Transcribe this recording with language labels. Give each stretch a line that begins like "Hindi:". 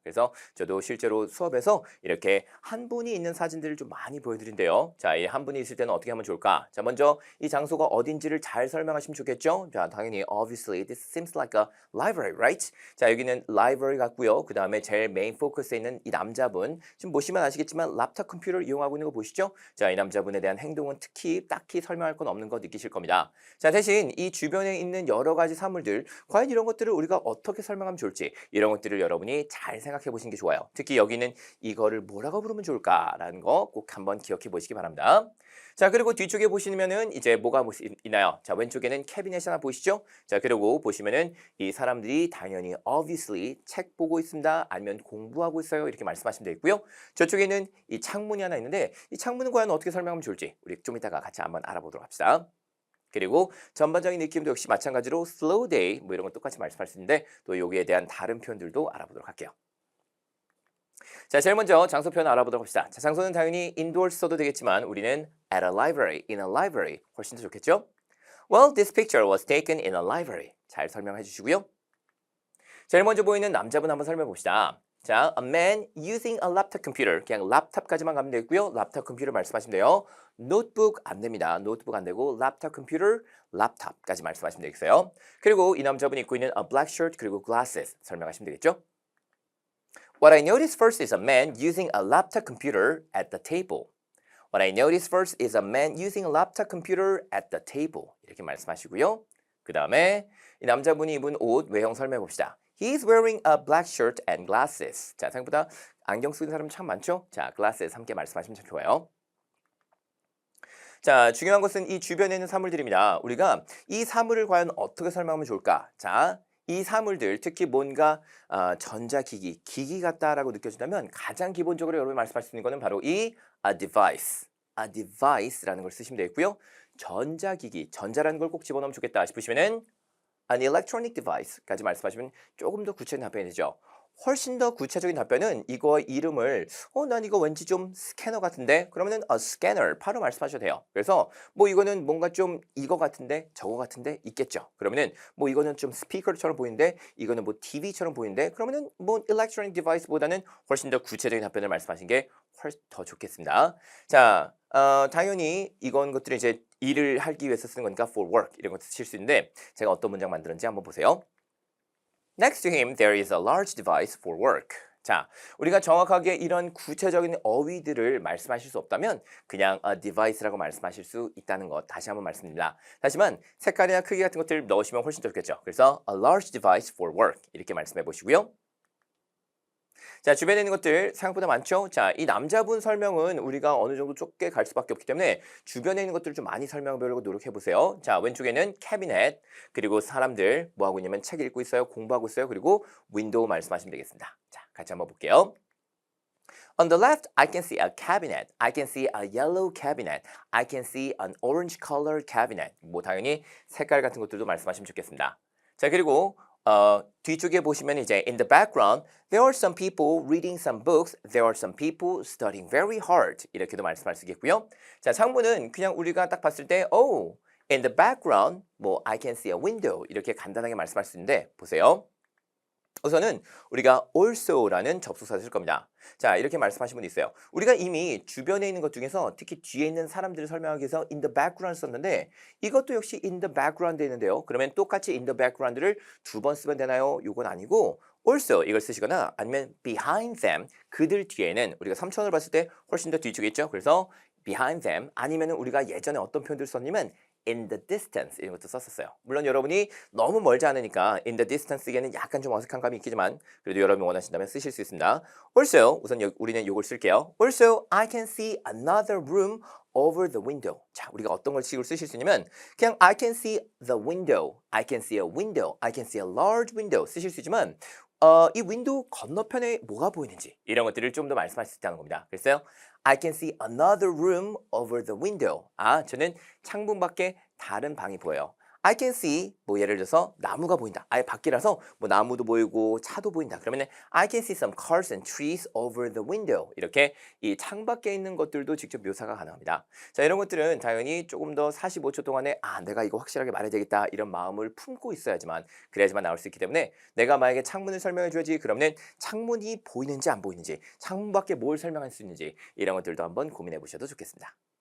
Korean: 그래서 저도 실제로 수업에서 이렇게 한 분이 있는 사진들을 좀 많이 보여드린대요. 자, 이 한 분이 있을 때는 어떻게 하면 좋을까? 자, 먼저 이 장소가 어딘지를 잘 설명하시면 좋겠죠? 자, 당연히
English: obviously this seems like a library, right?
Korean: 자, 여기는 library 같고요. 그 다음에 제일 메인 포커스에 있는 이 남자분 지금 보시면 아시겠지만 laptop 컴퓨터를 이용하고 있는 거 보시죠? 자, 이 남자분에 대한 행동은 특히 딱히 설명할 건 없는 거 느끼실 겁니다. 자, 대신 이 주변에 있는 여러 가지 사물들 과연 이런 것들을 우리가 어떻게 설명하면 좋을지 이런 것들을 여러분이 잘 생각해 보시는 게 좋아요. 특히 여기는 이거를 뭐라고 부르면 좋을까라는 거 꼭 한번 기억해 보시기 바랍니다. 자, 그리고 뒤쪽에 보시면은 이제 뭐가 있나요? 자, 왼쪽에는 캐비넷 하나 보이시죠? 자, 그리고 보시면은 이 사람들이 당연히 obviously 책 보고 있습니다. 아니면 공부하고 있어요. 이렇게 말씀하시면 되겠고요. 저쪽에는 이 창문이 하나 있는데 이 창문은 과연 어떻게 설명하면 좋을지 우리 좀 이따가 같이 한번 알아보도록 합시다. 그리고 전반적인 느낌도 역시 마찬가지로
English: slow day
Korean: 뭐 이런 건 똑같이 말씀할 수 있는데 또 여기에 대한 다른 표현들도 알아보도록 할게요. 자, 제일 먼저 장소 표현 알아보도록 합시다. 자, 장소는 당연히 indoors 써도 되겠지만 우리는
English: at a library, in a library
Korean: 훨씬 더 좋겠죠?
English: Well, this picture was taken in a library.
Korean: 잘 설명해 주시고요. 제일 먼저 보이는 남자분 한번 설명해 봅시다. 자,
English: a man using a laptop computer.
Korean: 그냥 laptop까지만 가면 되고요. laptop 컴퓨터 말씀하시면 돼요. notebook 안 됩니다. notebook 안 되고 laptop computer, laptop까지 말씀하시면 되겠어요. 그리고 이 남자분이 입고 있는
English: a black shirt
Korean: 그리고 glasses 설명하시면 되겠죠?
English: What I noticed first is a man using a laptop computer at the table. What I noticed first is a man using a laptop computer at the table.
Korean: 이렇게 말씀하시고요. 그 다음에 이 남자분이 입은 옷 외형 설명해 봅시다.
English: He is wearing a black shirt and glasses.
Korean: 자, 생각보다 안경 쓰는 사람 참 많죠? 자, glasses 함께 말씀하시면 참 좋아요. 자, 중요한 것은 이 주변에 있는 사물들입니다. 우리가 이 사물을 과연 어떻게 설명하면 좋을까? 자, 이 사물들 특히 뭔가 전자기기, 기기 같다라고 느껴진다면 가장 기본적으로 여러분이 말씀할 수 있는 것은 바로 이 a device라는 걸 쓰시면 되겠고요. 전자기기, 전자라는 걸 꼭 집어넣으면 좋겠다 싶으시면은 an electronic device까지 말씀하시면 조금 더 구체적인 답변이 되죠. 훨씬 더 구체적인 답변은 이거 이름을 난 이거 왠지 좀 스캐너 같은데 그러면은 a scanner 바로 말씀하셔도 돼요. 그래서 뭐 이거는 뭔가 좀 이거 같은데 저거 같은데 있겠죠. 그러면은 뭐 이거는 좀 스피커처럼 보이는데 이거는 뭐 TV처럼 보이는데 그러면은 뭐 electronic device보다는 훨씬 더 구체적인 답변을 말씀하신 게 훨씬 더 좋겠습니다. 자, 당연히 이건 것들이 이제 일을 하기 위해서 쓰는 거니까 for work 이런 것도 쓰실 수 있는데 제가 어떤 문장 만들었는지 한번 보세요.
English: Next to him, there is a large device for work.
Korean: 자, 우리가 정확하게 이런 구체적인 어휘들을 말씀하실 수 없다면 그냥 a device라고 말씀하실 수 있다는 것 다시 한번 말씀드립니다. 하지만 색깔이나 크기 같은 것들을 넣으시면 훨씬 더 좋겠죠. 그래서
English: a large device for work
Korean: 이렇게 말씀해 보시고요. 자, 주변에 있는 것들 생각보다 많죠? 자, 이 남자분 설명은 우리가 어느 정도 좁게 갈 수밖에 없기 때문에 주변에 있는 것들을 좀 많이 설명해 보려고 노력해 보세요. 자, 왼쪽에는 캐비넷, 그리고 사람들 뭐 하고 있냐면 책 읽고 있어요, 공부하고 있어요, 그리고 윈도우 말씀하시면 되겠습니다. 자, 같이 한번 볼게요.
English: On the left, I can see a cabinet. I can see a yellow cabinet. I can see an orange colored cabinet.
Korean: 뭐 당연히 색깔 같은 것들도 말씀하시면 좋겠습니다. 자, 그리고 뒤쪽에 보시면 이제
English: in the background, there are some people reading some books. There are some people studying very hard.
Korean: 이렇게도 말씀할 수 있겠고요. 자, 창문은 그냥 우리가 딱 봤을 때,
English: oh, in the background,
Korean: 뭐
English: I can see a window
Korean: 이렇게 간단하게 말씀할 수 있는데 보세요. 우선은 우리가 also라는 접속사를 쓸 겁니다. 자, 이렇게 말씀하신 분이 있어요. 우리가 이미 주변에 있는 것 중에서 특히 뒤에 있는 사람들을 설명하기 위해서
English: in the background
Korean: 썼는데 이것도 역시 in the background에 있는데요. 그러면 똑같이
English: in the background
Korean: 를 두 번 쓰면 되나요? 이건 아니고 also 이걸 쓰시거나 아니면
English: behind them
Korean: 그들 뒤에는 우리가 3차원을 봤을 때 훨씬 더 뒤쪽에 있죠. 그래서
English: behind them
Korean: 아니면 우리가 예전에 어떤 표현들 썼냐면
English: in the distance
Korean: 이런 것도 썼었어요. 물론 여러분이 너무 멀지 않으니까
English: in the distance
Korean: 에는 약간 좀 어색한 감이 있겠지만 그래도 여러분이 원하신다면 쓰실 수 있습니다. Also 우선 우리는 이걸 쓸게요.
English: Also I can see another room over the window.
Korean: 자, 우리가 어떤 걸 식으로 쓰실 수 있냐면 그냥
English: I can see the window, I can see a window, I can see a large window
Korean: 쓰실 수 있지만 이 윈도우 건너편에 뭐가 보이는지 이런 것들을 좀 더 말씀할 수 있다는 겁니다. 그래서요.
English: I can see another room over the window.
Korean: 아, 저는 창문 밖에 다른 방이 보여요.
English: I can see
Korean: 뭐 예를 들어서 나무가 보인다. 아예 밖이라서 뭐 나무도 보이고 차도 보인다. 그러면
English: I can see some cars and trees over the window.
Korean: 이렇게 이 창밖에 있는 것들도 직접 묘사가 가능합니다. 자, 이런 것들은 당연히 조금 더 45초 동안에 내가 이거 확실하게 말해야 되겠다 이런 마음을 품고 있어야지만 그래야지만 나올 수 있기 때문에 내가 만약에 창문을 설명해 줘야지 그러면 창문이 보이는지 안 보이는지 창문 밖에 뭘 설명할 수 있는지 이런 것들도 한번 고민해 보셔도 좋겠습니다.